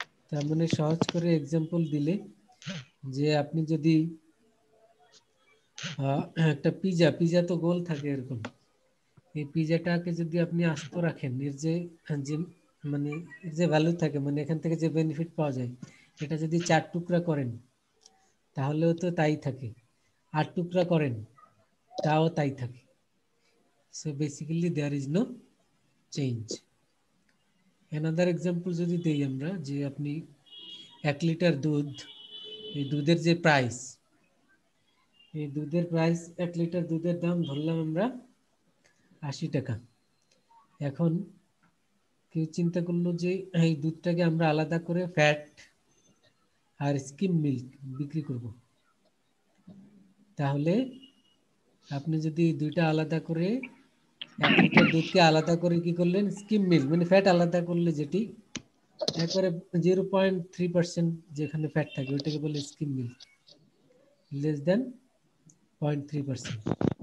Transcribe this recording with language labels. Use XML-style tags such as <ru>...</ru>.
<bn>তার মানে সহজ করে এক্সাম্পল দিলে যে আপনি যদি একটা পিজা তো গোল থাকে এরকম, এই পিজাটাকে যদি আপনি আস্ত রাখেন এর যে মানে এর যে ভ্যালু থাকে, মানে এখান থেকে যে বেনিফিট পাওয়া যায়, এটা যদি 4 টুকরা করেন তাহলেও তো তাই থাকে, 8 টুকরা করেন তাও তাই থাকে।</bn> <en>So basically there is no change. Another example</en> <bn>যদি দেই আমরা, যে আপনি 1 লিটার দুধ, এই দুধের যে প্রাইস, এই দুধের প্রাইস 1 লিটার দুধের দাম ধরলাম আমরা 80 টাকা। এখন কেউ চিন্তা করলো যে এই দুধটাকে আমরা আলাদা করে ফ্যাট আর স্কিম মিল্ক বিক্রি করব, তাহলে আপনি যদি দুইটা আলাদা করে 1 লিটার দুধকে আলাদা করে কি করলেন, স্কিম মিল্ক মানে ফ্যাট আলাদা করলে যেটি একবারে 0.3% যেখানে ফ্যাট থাকে ওইটাকে বলে স্কিম মিল্ক,</bn> <en>Less than 0.3%।</en>